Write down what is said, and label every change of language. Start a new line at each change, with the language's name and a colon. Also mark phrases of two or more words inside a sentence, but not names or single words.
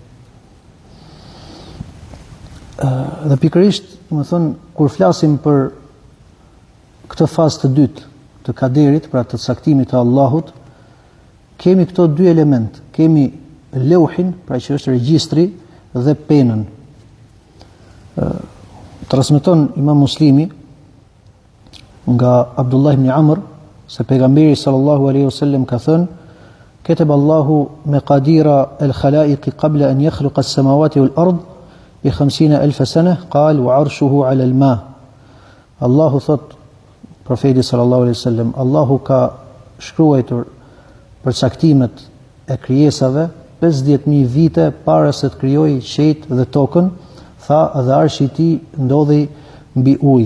Albanian: Dhe pikërisht, kur flasim për këtë fazë të dytë të kaderit, pra të caktimit të Allahut, kemi këto dy element. Kemi leuhin, pra që është regjistri, dhe penën. Transmeton Imam Muslimi nga Abdullah ibn Amr se pejgamberi
Arabic: صلى الله عليه وسلم
Albanian: ka thënë:
Arabic: "كتب الله مقادير الخلائق قبل أن يخلق السماوات والأرض ب 50,000 سنة قال وعرشه على الماء."
Albanian: Allahu thot, profeti
Arabic: صلى الله عليه وسلم,
Albanian: Allahu ka shkruar për caktimet e krijesave 50,000 vite para se të krijojë qiellin dhe tokën, tha, dhe arshi i tij ndodhi mbi ujë.